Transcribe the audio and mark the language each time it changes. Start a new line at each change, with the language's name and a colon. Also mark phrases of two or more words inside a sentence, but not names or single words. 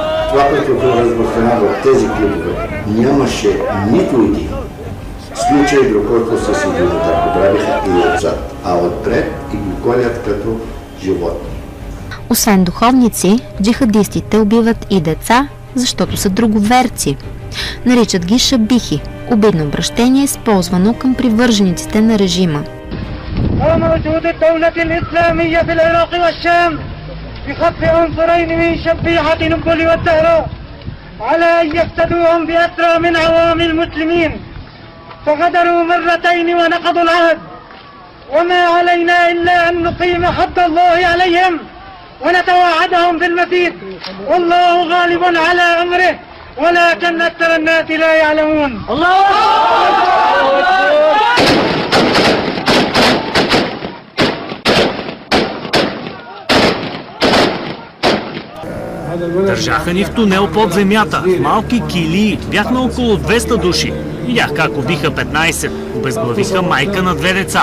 Bulgarian: Това, което го разпространява от тези клубове, нямаше нито един случай, до който с един удар го правиха и отзад, а отпред и го колят като животни. Освен духовници, джихадистите убиват и деца, защото са друговерци. Наричат ги шабихи, обидно обращение, използвано към привържениците на режима.
Arabic: بخط عنصرين من شبيحة نبل والدهراء على أن يفتدوهم بأسرى من عوام المسلمين فغدروا مرتين ونقضوا العهد وما علينا إلا أن نقيم حد الله عليهم ونتوعدهم بالمزيد والله غالب على أمره ولكن أكثر الناس لا يعلمون. الله أكبر.
Bulgarian: Държаха ни в тунел под земята, в малки килии. Бяхме около 200 души. Видях как убиха 15. Обезглавиха майка на 2 деца.